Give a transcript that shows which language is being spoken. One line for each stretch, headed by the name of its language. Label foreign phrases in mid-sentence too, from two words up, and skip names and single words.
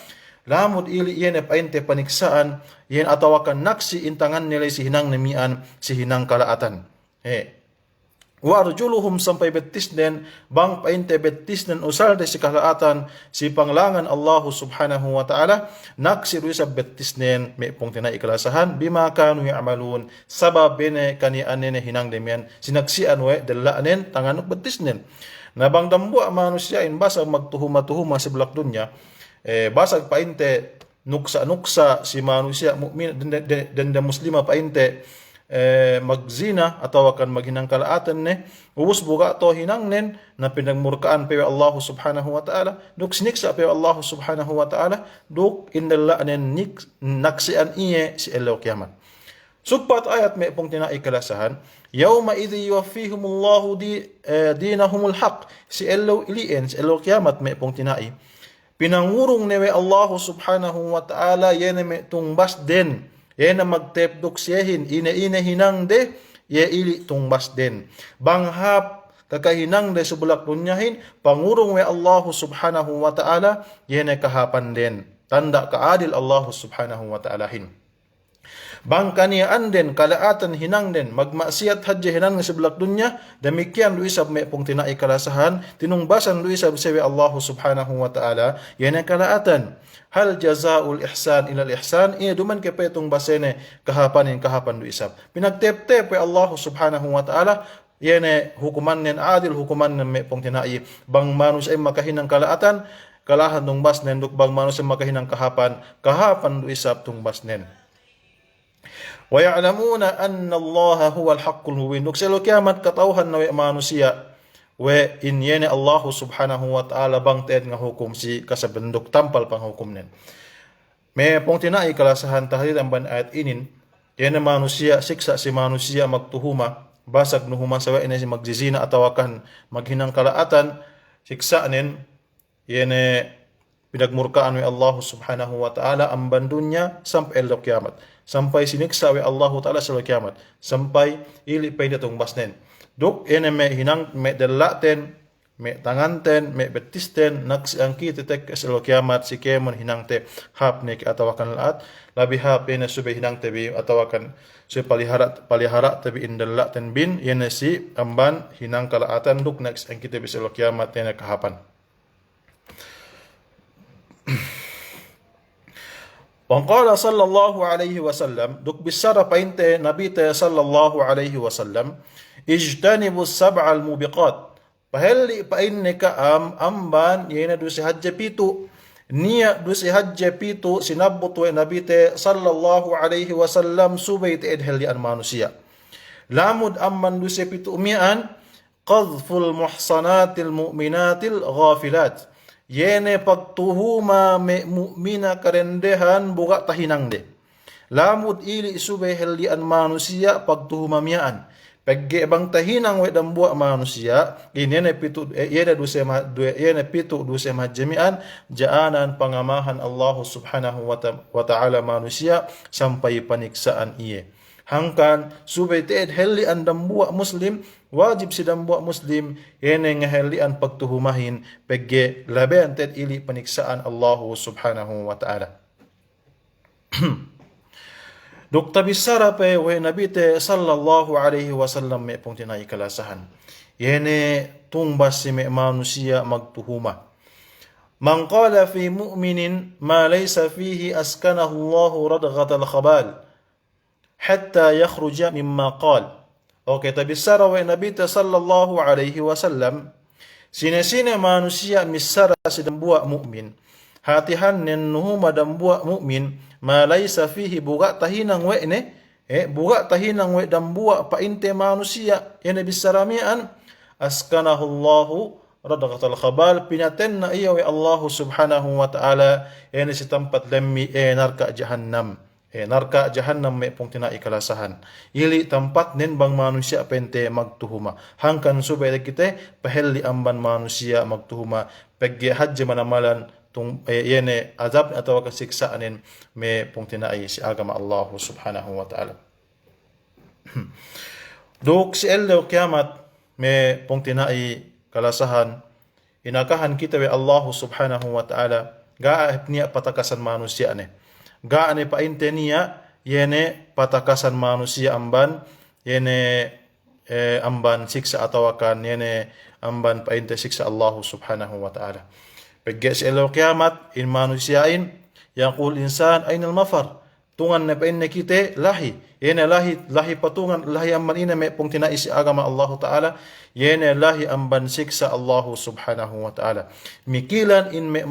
Yakan: Lamod ili iyan painte paniksaan, iyan atawakan naksi intangan nila si hinang namian, si hinang kalaatan.
Arabic: وأرجلهم
Yakan: sampai betis den, bang painte betis den usal de si kalaatan, si panglangan
Arabic: الله سبحانه وتعالى,
Yakan: naksi ruisa betis den, may pong tinaiklasahan,
Arabic: بما كانوا يعملون,
Yakan: sabab bine kanian nene hinang namian, sinaksian we, dalaanin, tanganok betis den. Nabang dambua manusia in basa magtuhuma-tuhuma si bulak dunya, basag painte nuksa-nuksa si manusia mukmin dan muslima painte magzina atau akan maghinang kalaatan ne ubus buka to hinang nen na pinagmurkaan pe
Arabic: الله سبحانه وتعالى
Yakan: duk siniksa pe
Arabic: الله سبحانه وتعالى
Yakan: duk indalla nen naksian iye si elaw kiamat. Sugpat ayat may pong tinaikalasahan,
Arabic: يومئذ يوفيهم الله دينهم الحق,
Yakan: si elaw ilien si elaw kiamat may pong tinai pinangurong newe
Arabic: الله سبحانه وتعالى
Yakan: yene me tungbas den yene magtepdok siyahin ina hinang de ye ili tungbas den banghap kakahinang de subulak dunyahin pangurong we
Arabic: الله سبحانه وتعالى
Yakan: yene kahapan den tanda kaadil Allah
Arabic: سبحانه وتعالى
Yakan: hin bangkanian den kalaatan hinang den magmaksiyat hadya hinang sa bulak dunya demikian luisab may pong tinaikalasahan tinungbasan luisab sewe
Arabic: الله سبحانه وتعالى
Yakan: yan ang kalaatan
Arabic: هل جزاء الإحسان إلا الإحسان
Yakan: duman ke petong basene kahapan luisab pinagtep-tep
Arabic: الله سبحانه وتعالى
Yakan: yan hukuman nen adil hukuman nen may pong tinai bang manus ay makahinang kalaatan kalahan tungbas nen duk bang manus ay makahinang kahapan luisab tungbas nen.
Arabic: ويعلمون أن الله هو الحق المبين.
Yakan: Duk sa kiamat katauhan na manusia we inyene
Arabic: الله سبحانه وتعالى
Yakan: bang ted nga hukum si kasabenduk tampal pang hukum nen. May pong tinai kalasahan tahlil ang ban ayat inin yan manusia siksa si manusia magtuhuma basag nuhuma sa we si magzizina atawakan maghinang kalaatan siksa nen yan pinagmurkaan we
Arabic: الله سبحانه وتعالى
Yakan: ang bandunya sampai el kiamat. Sampai siniksa we
Arabic: الله تعالى
Yakan: sa kiamat. Sampai ili pa itong basnen. Duk ene me hinang me dalaten, me tanganten, me betisten, naks ang kititek sa kiamat si kemon hinang te hap ne atawakan laat. Labi hap ene sube hinang te bi atawakan sube palihara te bi indalaten bin ene si amban hinang kalaatan duk naks ang kititek sa kiamat ene kahapan. Wangkala
Arabic: صلى الله عليه وسلم
Yakan: duk bisara painte nabite
Arabic: صلى الله عليه وسلم اجتنبوا السبع الموبقات
Yakan: pahelli painne ka amban yena du si hajja pitu niya du si hajja pitu sinabot we nabite
Arabic: صلى الله عليه وسلم
Yakan: subay te edhelli an manusia lamud amman du si pitu umian
Arabic: قذف المحصنات المؤمنات الغافلات
Yakan: yene pagtuhuma me mu'mina karendehan buka tahinang de. Lamud ili isube helian manusia pagtuhuma miyaan. Pagge bang tahinang we dambua manusia yene pitu yene pitu duse majamian jaanan pangamahan
Arabic: الله سبحانه وتعالى
Yakan: manusia sampai paniksaan iye. Hangkan subay teed heli an dambua muslim wajib si dambua muslim yene nga heli an pagtuhumahin pegge laben teed ili paniksaan
Arabic: الله سبحانه وتعالى.
Yakan: Duk tabisara pe we nabite
Arabic: صلى الله عليه وسلم
Yakan: me pong tinaikalasahan yene tumbas si me manusia magtuhuma.
Arabic: من قال في مؤمن ما ليس فيه أسكنه الله ردغة الخبال حتى يخرج مما قال.
Yakan: Okay, tabisara wa nabita
Arabic: صلى الله عليه وسلم
Yakan: sine manusia misara si dambua mu'min hatihan nen nuhuma dambua mu'min
Arabic: ما ليس فيه
Yakan: buga tahinang we ne buka tahinang we dambua pa inte manusia yana bisaramian
Arabic: أسكنه الله ردغة الخبال
Yakan: pinatenna iya we
Arabic: الله سبحانه وتعالى
Yakan: yana si tempat lemmi narka jahannam narka jahannam me pong tina ikalasahan ili tempat nen bang manusia pente magtuhuma hangkan subay kita pahelli amban manusia magtuhuma pegge hajje manamalan tung yene azab atau kesiksaanin me pong tina si agama
Arabic: الله سبحانه وتعالى
Yakan: duk si ello kiamat me pong tina kalasahan inakahan kita we
Arabic: الله سبحانه وتعالى
Yakan: gaahip niya patakasan manusia ne gaane pa intenia yene patakasan manusia amban yene amban siksa atawakan yene amban pa inte siksa
Arabic: الله سبحانه وتعالى
Yakan: pagge sa ilo kiamat in manusiain
Arabic: يقول الإنسان أين المفر
Yakan: tungan na pa inne kite lahi yene lahi patungan lahi amban ina me pong tinais agama
Arabic: الله تعالى
Yakan: yene lahi amban siksa
Arabic: الله سبحانه وتعالى
Yakan: mikilan in me